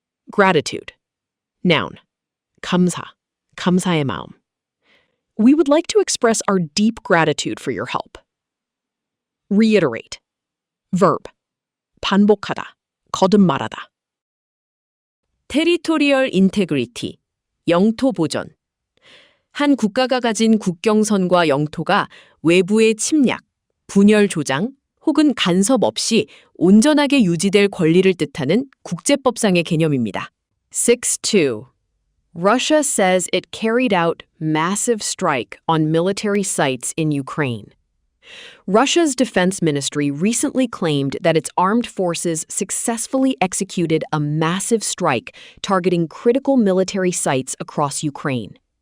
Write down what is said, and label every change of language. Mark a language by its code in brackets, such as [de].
[en] Gratitude. Noun. [ko] 감사, 감사의 마음. [en] We would like to express our deep gratitude for your help. Reiterate. Verb. [ko] 반복하다, 거듭말하다. [en] Territorial integrity, [ko] 영토 보전. 한 국가가 가진 국경선과 영토가 외부의 침략, 분열 조장 혹은 간섭 없이 온전하게 유지될 권리를 뜻하는 국제법상의 개념입니다. 6.2. [en] Russia says it carried out massive strike on military sites in Ukraine. Russia's defense ministry recently claimed that its armed forces successfully executed a massive strike targeting critical military sites across Ukraine.